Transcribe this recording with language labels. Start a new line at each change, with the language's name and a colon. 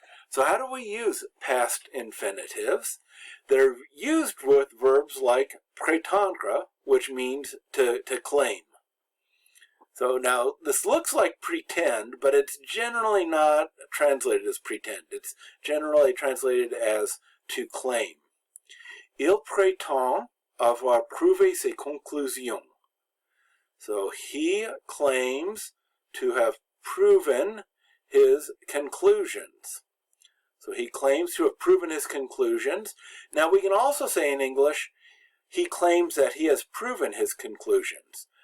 English: So how do we use past infinitives? They're used with verbs like prétendre, which means to claim. So now, this looks like pretend, but it's generally not translated as pretend. It's generally translated as to claim.
French: Il prétend avoir prouvé ses conclusions.
English: So he claims to have proven his conclusions. So he claims to have proven his conclusions. Now we can also say in English, he claims that he has proven his conclusions.